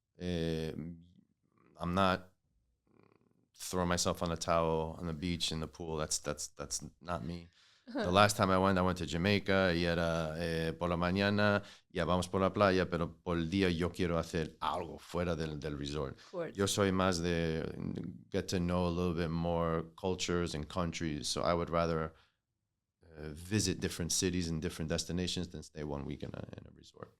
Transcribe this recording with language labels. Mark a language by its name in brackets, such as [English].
[English] I'm not throwing myself on a towel on the beach in the pool. That's not me. The last time I went to Jamaica [Spanish] y era por la mañana, ya vamos por la playa, pero por el día yo quiero hacer algo fuera del resort. Yo soy más de [English] get to know a little bit more cultures and countries, so I would rather visit different cities and different destinations than stay 1 week in a resort.